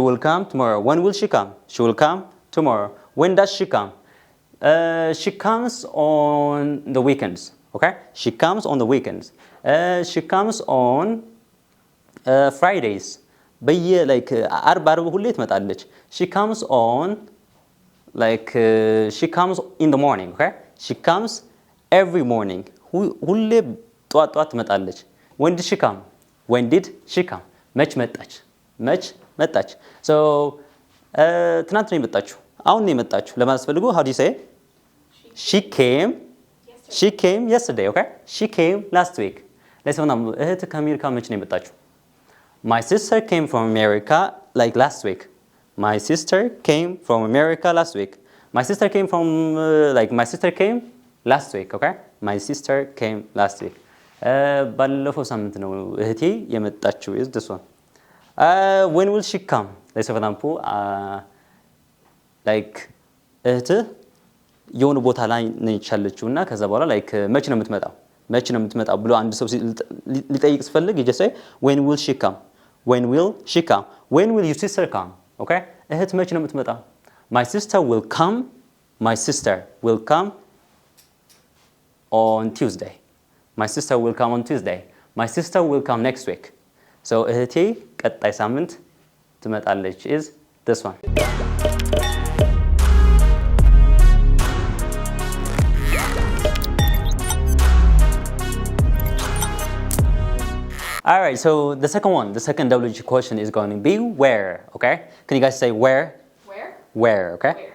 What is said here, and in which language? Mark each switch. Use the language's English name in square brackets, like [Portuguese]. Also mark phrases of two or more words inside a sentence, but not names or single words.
[English] will come tomorrow when will she come she will come tomorrow when does she come she comes on the weekends okay she comes on the weekends she comes on Fridays በየ like አርብ [Amharic] ሁሌ ትመጣለች [English] she comes on like she comes in the morning okay she comes every morning [Amharic] ሁሌ ጧት ትመጣለች [English] when did she come መች [Amharic] መጣች so ትናንት ነው የመጣችው አሁን ነው የመጣችው ለማለት ፈልጉ [English] how do you say she came yesterday okay she came last week let's say [Amharic] እህት ከአሜሪካ መች ነው የመጣችው [English] my sister came from America like last week my sister came from America last week my sister came from my sister came last week okay my sister came last week [Amharic] ባለፈው ሳምንት ነው እህቴ የመጣችው [English] is this one when will she come let's say for example [Amharic] like እህት የሆነ ቦታ ላይ ነች ያለችውና ከዛ በኋላ like መች ነው የምትመጣው ብሎ አንድ ሰው ሊጠይቅ ሲፈልግ [English] you just say when will she come when will your sister come okay [Amharic] እህት መች ነው የምትመጣው [English] my sister will come on Tuesday my sister will come on Tuesday my sister will come next week so [Amharic] እህቴ ቀጣይ ሳምንት ትመጣለች [English] is this one all right so the second WG question is going to be where okay can you guys say where okay where.